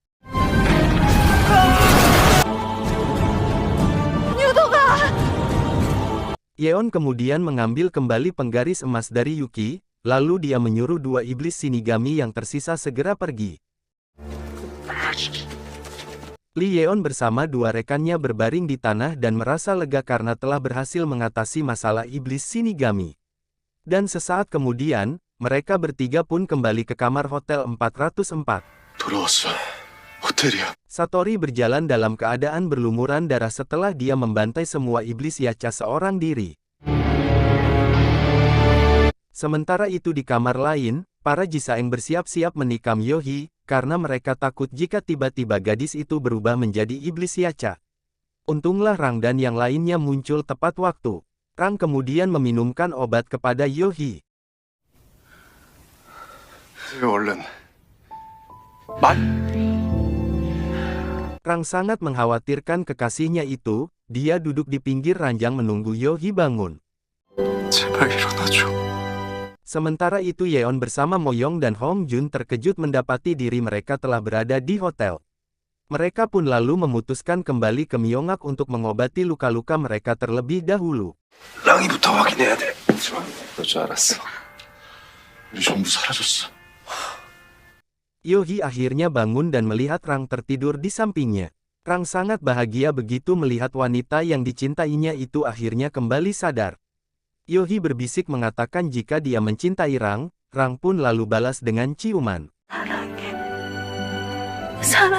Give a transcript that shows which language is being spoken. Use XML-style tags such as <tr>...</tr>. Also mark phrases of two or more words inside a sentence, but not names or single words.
<id>Yeon kemudian mengambil kembali penggaris emas dari Yuki, lalu dia menyuruh dua iblis Shinigami yang tersisa segera pergi. Lee Yeon bersama dua rekannya berbaring di tanah dan merasa lega karena telah berhasil mengatasi masalah iblis Shinigami. Dan sesaat kemudian, mereka bertiga pun kembali ke kamar Hotel 404.</id> <ko>돌아왔어. 호텔이야.</ko> <id>Satori berjalan dalam keadaan berlumuran darah setelah dia membantai semua iblis Yacha seorang diri. Sementara itu di kamar lain, para Jisaeng bersiap-siap menikam Yohi, karena mereka takut jika tiba-tiba gadis itu berubah menjadi iblis Yacha. Untunglah Rang dan yang lainnya muncul tepat waktu. Rang kemudian meminumkan obat kepada Yohi.</id> <ko>얼른.</ko> <id>Rang sangat mengkhawatirkan kekasihnya itu, dia duduk di pinggir ranjang menunggu Yohi bangun.</id> <ko>제발 일어나줘.</ko> <id>Sementara itu Yeon bersama Mo Young dan Hong Jun terkejut mendapati diri mereka telah berada di hotel. Mereka pun lalu memutuskan kembali ke Myeongak untuk mengobati luka-luka mereka terlebih dahulu.</id> <ko>랑이부터 확인해야 돼. 그럴 줄 알았어. 우리 전부 사라졌어.</ko> <id>Yohi akhirnya bangun dan melihat Rang tertidur di sampingnya. Rang sangat bahagia begitu melihat wanita yang dicintainya itu akhirnya kembali sadar. Yohi berbisik mengatakan jika dia mencintai Rang, Rang pun lalu balas dengan ciuman.</id>